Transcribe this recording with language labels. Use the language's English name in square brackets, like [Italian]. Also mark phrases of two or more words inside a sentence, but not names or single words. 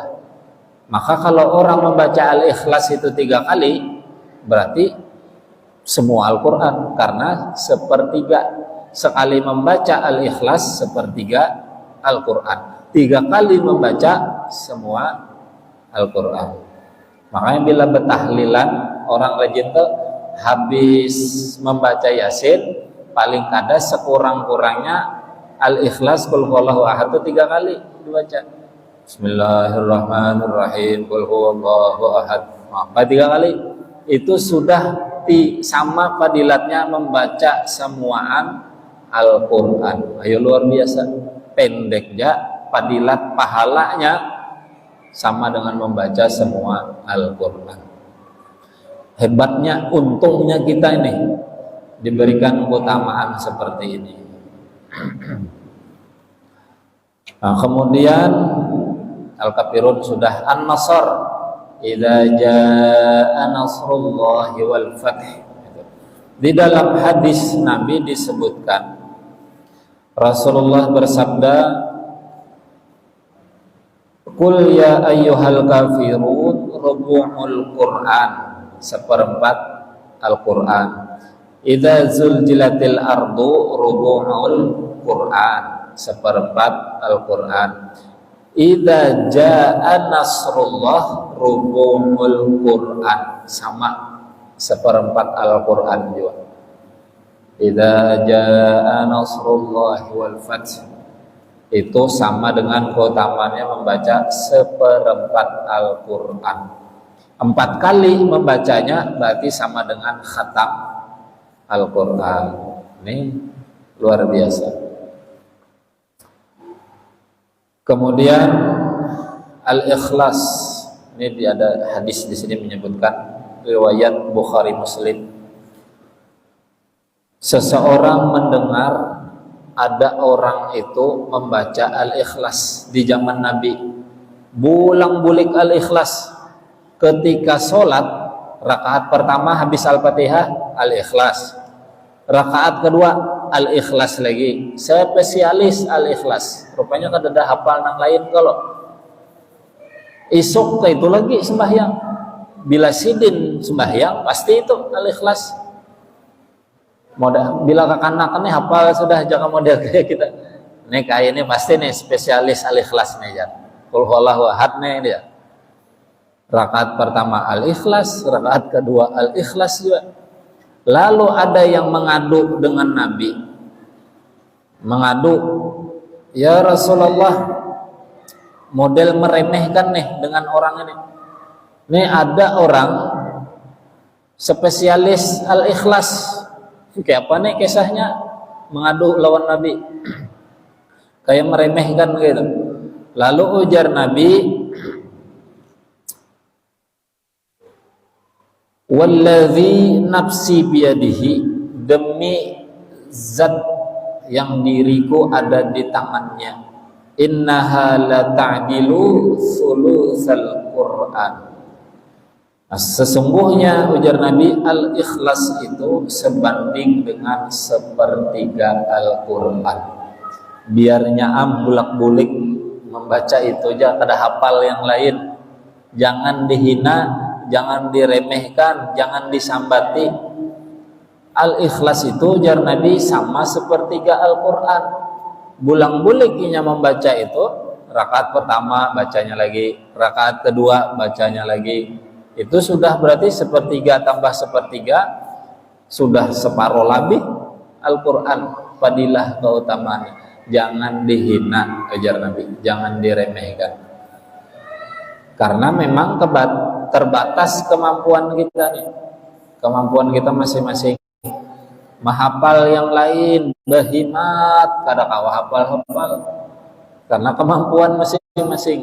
[Indonesian] Maka kalau orang membaca Al-Ikhlas itu 3 kali, berarti semua Al-Quran, karena sepertiga. Sekali membaca Al-Ikhlas sepertiga Al-Quran, 3 kali membaca semua Al-Quran. Makanya bila bertahlilan, orang rajin tuh habis membaca Yasin paling kada sekurang-kurangnya Al-Ikhlas [Arabic] qul huwallahu ahad [Indonesian] itu 3 kali dibaca. [Arabic] Bismillahirrahmanirrahim qul huwallahu ahad. [Indonesian] Maka 3 kali itu sudah sama fadilatnya membaca semuaan Al-Quran. Ayo, luar biasa. Pendek ya, fadilat pahalanya sama dengan membaca semua Al-Quran. Hebatnya, untungnya kita ini diberikan keutamaan seperti ini. Nah, kemudian Al-Kafirun sudah An-Nasr, [Arabic] idza jaa nasrullahi wal fath. [Indonesian] Di dalam hadis Nabi disebutkan, Rasulullah bersabda, [Arabic] "Qul ya ayyuhal kafirun rubu'ul Qur'an," [Indonesian] seperempat Al-Qur'an. [Arabic] "Idza zulzilatil ardu rubu'ul Qur'an," [Indonesian] seperempat Al-Qur'an. [Arabic] "Idza jaa nasrullah rubu'ul Qur'an," [Indonesian] sama seperempat Al-Qur'an juga. [Arabic] Idza jaa nasrullahi wal fath, [Indonesian] itu sama dengan keutamaannya membaca seperempat Al-Quran. 4 kali membacanya berarti sama dengan khatam Al-Quran. Ini luar biasa. Kemudian Al-Ikhlas, ini ada hadis di sini menyebutkan, riwayat Bukhari Muslim. Seseorang mendengar ada orang itu membaca Al-Ikhlas di zaman Nabi, bulang-bulik Al-Ikhlas. Ketika sholat, rakaat pertama habis Al-Fatihah, Al-Ikhlas. Rakaat kedua, Al-Ikhlas lagi. Spesialis Al-Ikhlas. [Banjar] Rupanya kan ada hafal nang lain kalau isuk itu lagi sembahyang. Bila sidin sembahyang pasti itu Al-Ikhlas. [Indonesian] Modal bila kekanakan nih hafal sudah, jangan model kayak kita. Nih kayak ini pasti nih spesialis Al-Ikhlas nih ya. [Arabic] Qul huwallahu ahad [Indonesian] nih dia. Rakaat pertama Al-Ikhlas, rakaat kedua Al-Ikhlas juga. Lalu ada yang mengadu dengan Nabi. Mengadu, "Ya Rasulullah, model meremehkan nih dengan orang ini. Nih ada orang spesialis Al-Ikhlas." Kayak apa nih kisahnya mengadu lawan Nabi, kayak meremehkan gitu. Lalu ujar Nabi, [Arabic] "Wallazi nafsi biyadihi," [Indonesian] demi zat yang diriku ada di tangannya, [Arabic] "innaha la ta'dilu sulusal Qur'an." [Indonesian] Nah, sesungguhnya ujar Nabi, Al-Ikhlas itu sebanding dengan sepertiga Al-Quran. Biarnya bulak-bulik membaca itu aja, kada hafal yang lain. Jangan dihina, jangan diremehkan, jangan disambati. Al-Ikhlas itu ujar Nabi sama sepertiga Al-Quran. Bulang-buliknya membaca itu, rakaat pertama bacanya lagi, rakaat kedua bacanya lagi. Itu sudah berarti sepertiga tambah sepertiga, sudah separuh lebih Al-Quran. Fadilah keutamaannya. Jangan dihina, ajar Nabi, jangan diremehkan. Karena memang terbatas kemampuan kita nih. Kemampuan kita masing-masing. [Banjar] Mahafal yang lain, behimat, kada kawa hafal-hafal. [Indonesian] Karena kemampuan masing-masing.